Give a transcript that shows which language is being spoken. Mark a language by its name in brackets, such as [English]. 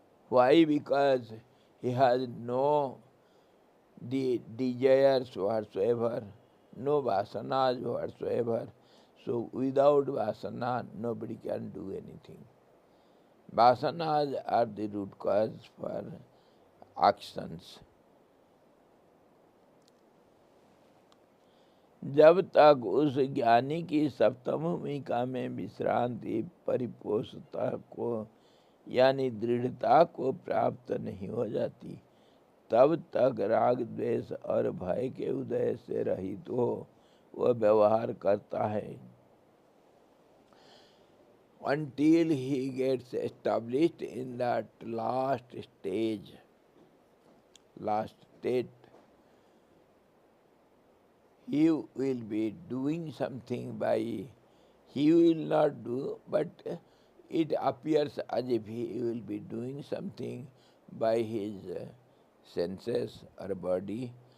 [English] Why? Because he has no desires whatsoever, no vasanas whatsoever. So without vasana, nobody can do anything. Vasanas are the root cause for actions. [Hindi] जब तक उस ज्ञानी की सप्तम भूमिका में विश्रांति परिपोषता को यानी दृढ़ता को प्राप्त नहीं हो जाती, तब तक राग द्वेष और भय के उदय से रहित हो वह व्यवहार करता है. [English] Until he gets established in that last stage, last state, he will be doing something by, he will not do, but it appears as if he will be doing something by his senses or body.